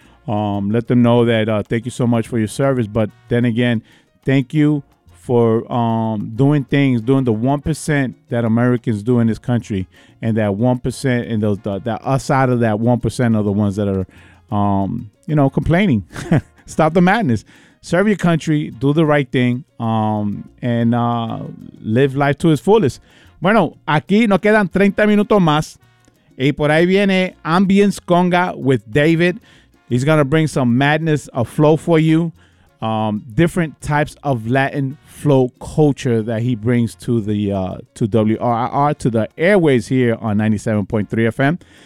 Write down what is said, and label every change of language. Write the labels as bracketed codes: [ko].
[en] Let them know that thank you so much for your service. But then again, thank you for doing things, doing the 1% that Americans do in this country, and that 1% and the us out of that 1% are the ones that are, you know, complaining. Stop the madness. Serve your country, do the right thing, and live life to its fullest. [es] Bueno, aquí nos quedan 30 minutos más. Y por ahí viene Ambience Conga [en] with David. He's going to bring some madness of flow for you. Different types of Latin flow culture that he brings to the to WRIR, to the airways here on 97.3 FM.